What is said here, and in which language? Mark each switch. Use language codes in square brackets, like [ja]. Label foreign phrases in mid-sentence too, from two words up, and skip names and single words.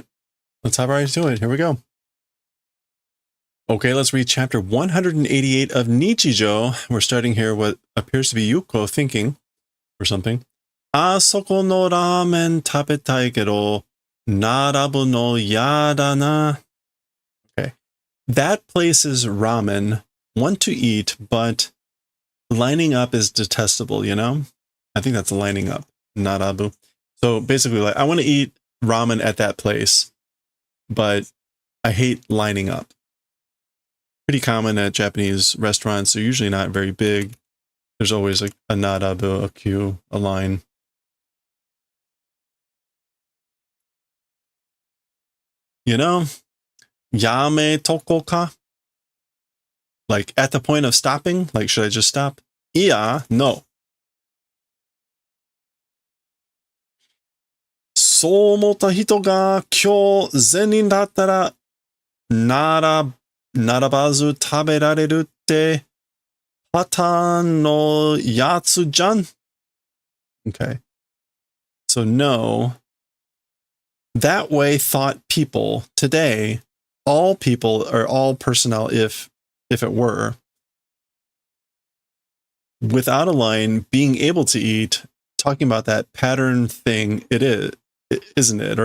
[en] Let's hop right into it. Here we go. Okay, let's read chapter 188 of Nichijou. We're starting here what appears to be Yuko thinking or something. [ja] あそこのラーメン食べたいけど並ぶのやだな. [en] Okay. That place's ramen, want to eat, but lining up is detestable, you know? I think that's lining up, narabu. So basically, like, I want to eat ramen at that place, but I hate lining up. Pretty common at Japanese restaurants. They're usually not very big. There's always like a narabu, a queue, a line. You know? [ja] やめとこか? [en] Like at the point of stopping? Like, should I just stop? [ja] いや、の そう思った人が今日全員だったら並ばず食べられるってパターンのやつじゃん? [en] Okay. So no. That way thought people today, all people or all personnel, if it were, without a line, being able to eat, talking about that pattern thing, it is, isn't it?